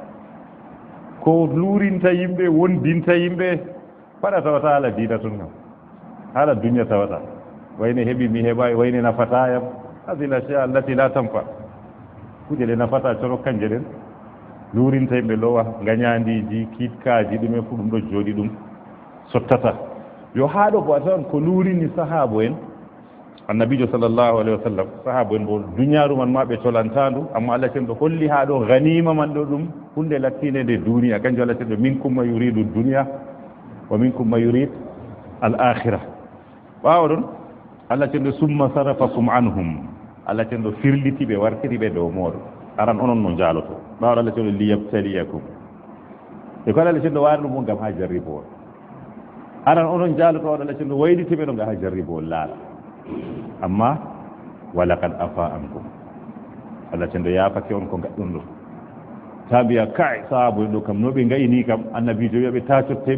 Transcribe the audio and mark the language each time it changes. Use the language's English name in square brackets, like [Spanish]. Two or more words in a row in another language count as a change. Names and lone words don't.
[Fula] ko luurinta yimɓe wondinta yimɓe paɗa tawata haala diina tun kam haala duniya tawata wayne heɓi mi heɓay wayne nafatayam [Arabic] هذه الأشياء التي لا تنفع [Fula] kuje ɗe nafata cono kanje ɗen luurinta yimɓe lowa gañandiji kiitkaji ɗumen fu ɗum ɗo jooɗi ɗum sottata yo haaɗo bo a tawan ko luurini sahaba en annabijo [Arabic] صلى الله عليه وسلم [Fula] sahaba en bo duniyaru man ma ɓe colantandu amma Allah cenɗo holli ha ɗo ganima man ɗo ɗum hunde lattinde nde duniya kanjum Allah cenɗo [Arabic] منكم من يريد الدنيا ومنكم من يريد الآخرة [Fula] ɓawa ɗon Allah cenɗo [Arabic] ثم صرفكم عنهم [Fula] Allah cenɗo firliti ɓe wartiri ɓe dow moɗo aran onon no jaaloto ɓawɗo Allah cenɗo liyabtaliyakum e ko Allah cenɗo waari ɗum on gam ha jarribowol aran onon jaaloto waɗo Allah cenɗo wayliti ɓe ɗo gam ha jarribowol laala amma [Arabic] ولقد عفا عنكم [Fula] Allah cenɗo yaafake on ko gaɗɗon ɗo ta mbiya kay sahaba en ɗo kam no ɓe gayni kam annabijo wiyaɓe ta cotte